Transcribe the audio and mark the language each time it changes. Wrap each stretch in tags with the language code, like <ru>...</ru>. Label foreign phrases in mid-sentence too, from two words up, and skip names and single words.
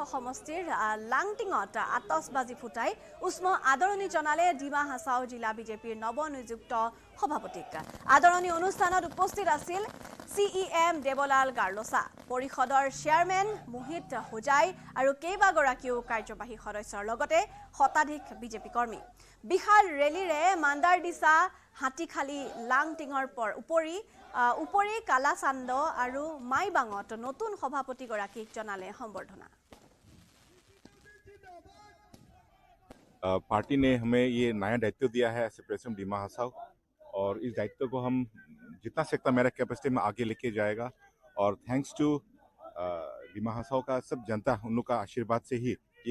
<as>সমষ্টিৰ লাংটিঙত আতচবাজি ফুটাই উষ্ম আদৰণি জনালে ডিমা হাছাও জিলা বিজেপিৰ নৱনিযুক্ত সভাপতিক আদৰণি অনুষ্ঠানত উপস্থিত আছিল CEM দেৱলাল গাৰ্লছা পৰিষদৰ চেয়াৰমেন মোহিত হোজাই আৰু কেইবাগৰাকীও কাৰ্যবাহী সদস্যৰ লগতে শতাধিক বিজেপি কৰ্মী বিশাল ৰেলীৰে মান্দাৰদিছা হাতীখালী লাংটিঙৰ উপৰি কালাচান্দ আৰু মাইবাঙত নতুন সভাপতিগৰাকীক জনালে সম্বৰ্ধনা</as> <hi>पार्टी ने हमें ये नया दायित्व दिया है</hi> <en>as president</en> <hi>डिमा हासाव और इस दायित्व को हम जितना सकता मेरा कैपेसिटी में आगे लेके जाएगा और</hi> <en>thanks to</en> <hi>डिमा हासाव का सब जनता उन लोग का आशीर्वाद से ही ये</hi>